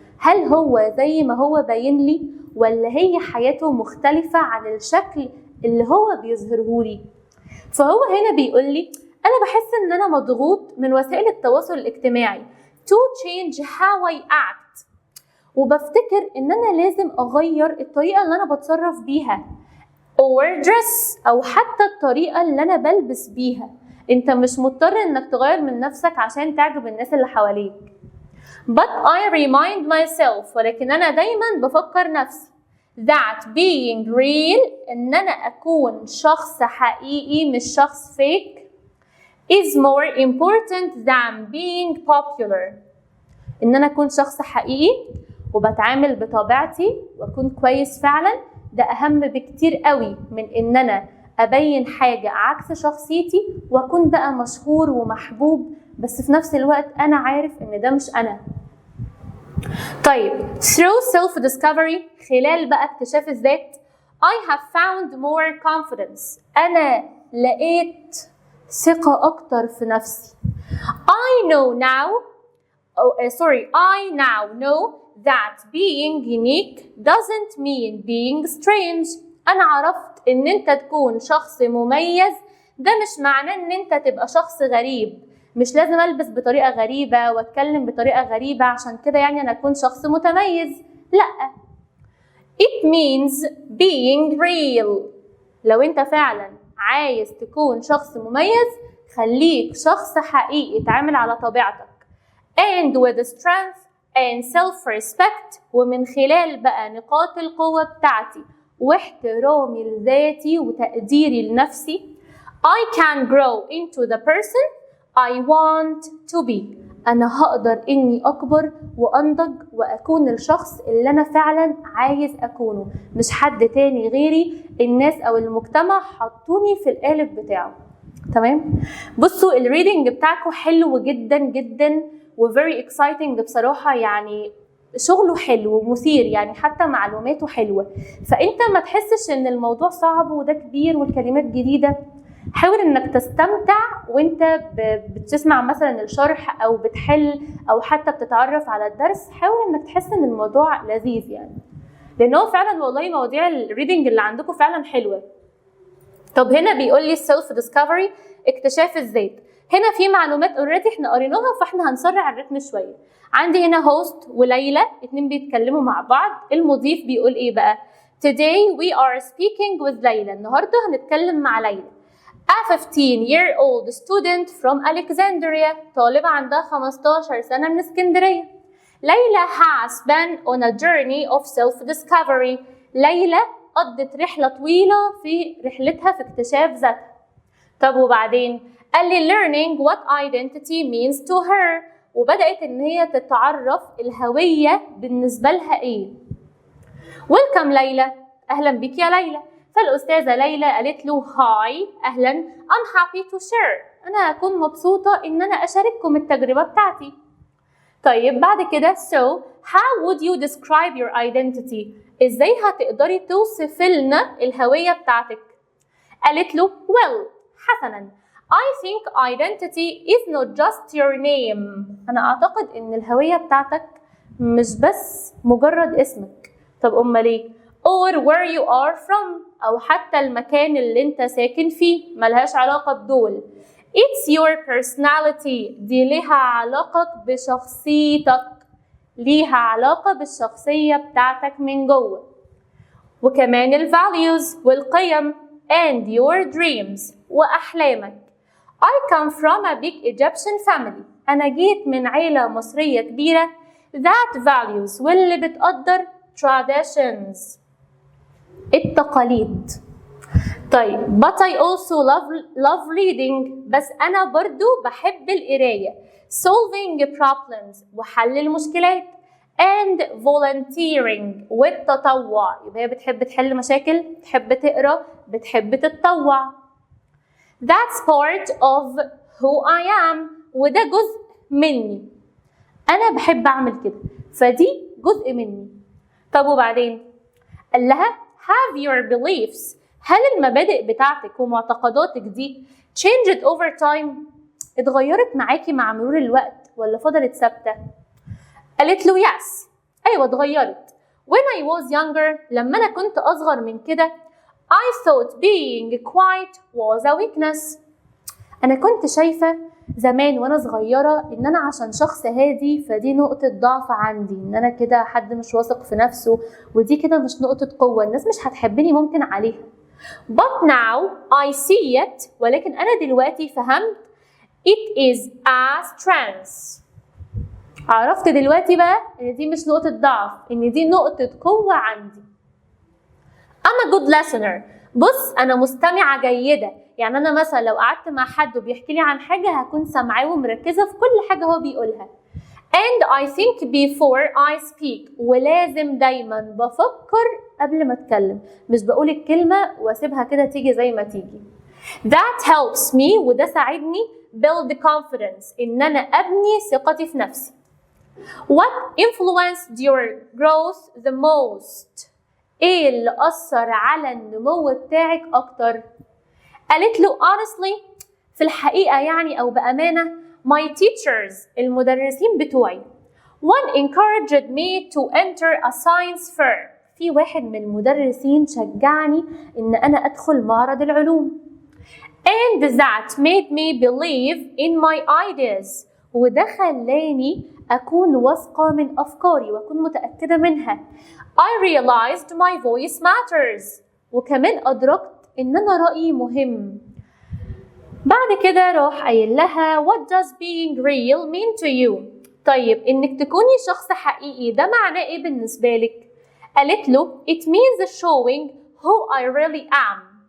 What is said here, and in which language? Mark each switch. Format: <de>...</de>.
<ar>هل هو زي ما هو باين لي، ولا هي حياته مختلفة عن الشكل اللي هو بيظهرهولي؟ فهو هنا بيقول لي أنا بحس إن أنا مضغوط من وسائل التواصل الاجتماعي</ar> <en>to change how I act،</en> <ar>وبفتكر إن أنا لازم أغير الطريقة اللي أنا بتصرف بيها</ar> <en>or dress،</en> <ar>أو حتى الطريقة اللي أنا بلبس بيها. أنت مش مضطر إنك تغير من نفسك عشان تعجب الناس اللي حواليك.</ar> <en>But I remind myself،</en> <ar>ولكن أنا دايما بفكر نفسي</ar> <en>that being real،</en> <ar>إن أنا أكون شخص حقيقي مش شخص</ar> <en>fake is more important than being popular.</en> <ar>إن أنا أكون شخص حقيقي وبتعامل بطبيعتي وأكون كويس فعلا، ده أهم بكتير قوي من إن أنا أبين حاجة عكس شخصيتي وأكون بقى مشهور ومحبوب بس في نفس الوقت أنا عارف إن ده مش أنا. طيب</ar> <en>through self discovery،</en> <ar>خلال بقى اكتشاف الذات،</ar> <en>I have found more confidence،</en> <ar>أنا لقيت ثقة أكتر في نفسي.</ar> <en>I now know that being unique doesn't mean being strange.</en> <ar>أنا عرفت إن أنت تكون شخص مميز ده مش معناه إن أنت تبقى شخص غريب، مش لازم ألبس بطريقة غريبة وأتكلم بطريقة غريبة عشان كده يعني أنا أكون شخص متميز، لأ.</ar> <en>It means being real.</en> <ar>لو أنت فعلا عايز تكون شخص مميز، خليك شخص حقيقي، اتعامل على طبيعتك</ar> <en>and with strength and self-respect،</en> <ar>ومن خلال بقى نقاط القوة بتاعتي واحترامي لذاتي وتقديري لنفسي.</ar> <en>I can grow into the person I want to be.</en> <ar>أنا هقدر إني أكبر وأنضج وأكون الشخص اللي أنا فعلا عايز أكونه، مش حد تاني غيري الناس أو المجتمع حطوني في القالب بتاعه. تمام؟ بصوا الريدنج بتاعكم حلو جدا جدا و</ar> <en>very exciting</en> <ar>بصراحة، يعني شغله حلو ومثير، يعني حتى معلوماته حلوة، فأنت ما تحسش إن الموضوع صعب وده كبير والكلمات جديدة. حاول انك تستمتع وانت بتسمع مثلا الشرح او بتحل او حتى بتتعرف على الدرس. حاول انك تحس ان الموضوع لذيذ يعني، لان هو فعلا والله مواضيع الريدنج اللي عندكم فعلا حلوه. طب هنا بيقول لي سيلف ديسكفري، اكتشاف الذات. هنا في معلومات اوريدي احنا قريناها، فاحنا هنسرع الريتم شويه. عندي هنا هوست وليلى، اتنين بيتكلموا مع بعض. المضيف بيقول ايه بقى؟</ar> <en>Today we are speaking with</en> <ar>ليلى. النهارده هنتكلم مع ليلى.</ar> <en>A 15-year-old student from Alexandria.</en> <ar>طالبة عندها 15 سنة من اسكندرية.</ar> <en>ليلى has been on a journey of self-discovery.</en> <ar>ليلى قضت رحلة طويلة في رحلتها في اكتشاف ذاتها. طب وبعدين؟ قال لي</ar> <en>learning what identity means to her.</en> <ar>وبدأت إن هي تتعرف الهوية بالنسبة لها إيه.</ar> <en>Welcome</en> <ar>ليلى. أهلا بك يا ليلى. فالأستاذة ليلى قالت له هاي أهلا.</ar> <en>I'm happy to share.</en> <ar>أنا أكون مبسوطة إن أنا أشارككم التجربة بتاعتي. طيب بعد كده</ar> <en>so how would you describe your identity؟</en> <ar>إزاي هتقدري توصفي لنا الهوية بتاعتك؟ قالت له</ar> <en>well</en> <ar>حسنا</ar> <en>I think identity is not just your name.</en> <ar>أنا أعتقد إن الهوية بتاعتك مش بس مجرد اسمك. طب أمال إيه؟</ar> <en>or where you are from،</en> <ar>أو حتى المكان اللي أنت ساكن فيه، ملهاش علاقة بدول.</ar> <en>It's your personality.</en> <ar>دي ليها علاقة بشخصيتك، ليها علاقة بالشخصية بتاعتك من جوه. وكمان ال values والقيم</ar> <en>and your dreams</en> <ar>وأحلامك.</ar> <en>I come from a big Egyptian family.</en> <ar>أنا جيت من عيلة مصرية كبيرة</ar> <en>that values</en> <ar>واللي بتقدر traditions التقاليد.</ar> <en>طيب but I also love reading.</en> <ar>بس أنا برضو بحب القراية.</ar> <en>solving problems</en> <ar>وحل المشكلات</ar> <en>and volunteering والتطوع.</en> <ar>يبقى هي بتحب تحل مشاكل، بتحب تقرا، بتحب تتطوع.</ar> <en>That's part of who I am.</en> <ar>وده جزء مني، أنا بحب أعمل كده، فدي جزء مني. طب وبعدين؟ قال لها</ar> <en>have your beliefs.</en> <ar>هل المبادئ بتاعتك ومعتقداتك دي</ar> <en>changed over time؟</en> <ar>اتغيرت معاكي مع مرور الوقت ولا فضلت ثابتة؟ قالت له yes. أيوة اتغيرت.</ar> <en>When I was younger،</en> <ar>لما أنا كنت أصغر من كده</ar> <en>I thought being quiet was a weakness.</en> <ar>أنا كنت شايفة زمان وأنا صغيرة إن أنا عشان شخص هادي فدي نقطة ضعف عندي، إن أنا كده حد مش واثق في نفسه، ودي كده مش نقطة قوة، الناس مش هتحبني ممكن عليها.</ar> <en>But now I see it.</en> <ar>ولكن أنا دلوقتي فهمت</ar> <en>it is a strength.</en> <ar>عرفت دلوقتي بقى إن دي مش نقطة ضعف، إن دي نقطة قوة عندي.</ar> <en>I'm a good listener.</en> <ar>بص أنا مستمعة جيدة. يعني أنا مثلا لو قعدت مع حد وبيحكي لي عن حاجة هكون سامعاه ومركزة في كل حاجة هو بيقولها.</ar> <en>And I think before I speak.</en> <ar>ولازم دايما بفكر قبل ما أتكلم، مش بقول الكلمة واسيبها كده تيجي زي ما تيجي.</ar> <en>That helps me.</en> <ar>وده ساعدني</ar> <en>build confidence.</en> <ar>إن أنا أبني ثقتي في نفسي.</ar> <en>What influenced your growth the most؟</en> <ar>ايه اللي أثر على النمو بتاعك أكتر؟ قالت له honestly، في الحقيقة يعني أو بأمانة</ar> <en>my teachers</en> <ar>المدرسين بتوعي.</ar> <en>One encouraged me to enter a science fair.</en> <ar>في واحد من المدرسين شجعني إن أنا أدخل معرض العلوم.</ar> <en>And that made me believe in my ideas.</en> <ar>وده خلاني أكون واثقة من أفكاري وأكون متأكدة منها.</ar> <en>I realized my voice matters.</en> <ar>وكمان أدركت إن أنا رأيي مهم. بعد كده راح قايل لها</ar> <en>what does being real mean to you؟</en> <ar>طيب إنك تكوني شخص حقيقي ده معناه إيه بالنسبة لك؟ قالت له</ar> <en>it means showing who I really am.</en>